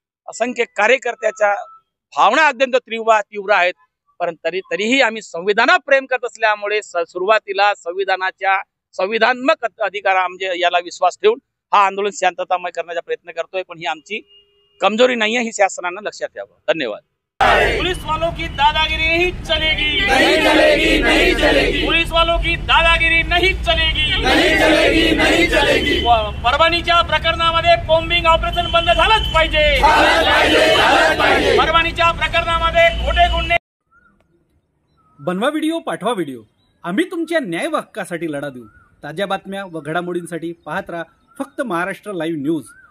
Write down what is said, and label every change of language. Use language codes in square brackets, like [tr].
[mr] असंख्य कार्यकर्त्याच्या भावना अत्यंत तीव्र आहेत, परंतु तरीही आम्ही संविधानात प्रेम करत असल्यामुळे सुरुवातीला संविधानात्मक अधिकार म्हणजे याला विश्वास ठेवून हा आंदोलन शांततामय करण्याचा प्रयत्न करतोय. पण ही आमची कमजोरी नाहीये, ही शासनानं लक्षात ठेवावं. धन्यवाद. [hi] पुलिस वालों की दादागिरी नहीं चलेगी, नहीं चलेगी, नहीं चलेगी। पुलिस वालों की दादागिरी नहीं चलेगी, नहीं चलेगी, नहीं चलेगी। [mr] परभणीच्या प्रकरणामध्ये कोम्बिंग ऑपरेशन बंद झालंच पाहिजे, परभणीच्या प्रकरणामध्ये खोटे गुन्हे। बनवा व्हिडिओ, पाठवा व्हिडिओ, आम्ही तुमच्या न्याय व हक्कासाठी लढा देऊ। ताज्या बातम्या व घडामोडींसाठी पाहत राहा फक्त महाराष्ट्र लाईव्ह न्यूज।